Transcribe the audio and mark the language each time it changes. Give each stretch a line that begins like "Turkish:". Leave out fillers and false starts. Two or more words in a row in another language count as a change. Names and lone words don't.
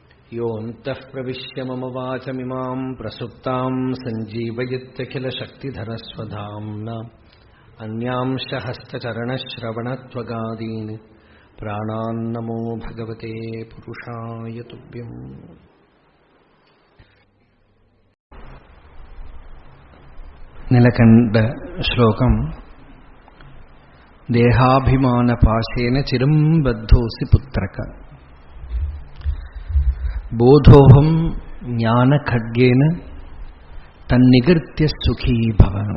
Sanskrit: योऽन्तः प्रविश्य मम वाचमिमां प्रसुप्तां सञ्जीवयत्यखिलशक्तिधरस्वधाम्ना अन्यांश हस्तचरणश्रवणत्वगादीन् प्राणान्नमो भगवते पुरुषाय तुभ्यम्. നിലകണ്ട ശ്ലോകം ദേഹാഭിമാനപാശേന ചിരം ബദ്ധോസി പുത്രക ബോധോഹം ജ്ഞാനഖഡ്ഗേന തന്നികൃത്യ സുഖീ ഭവ.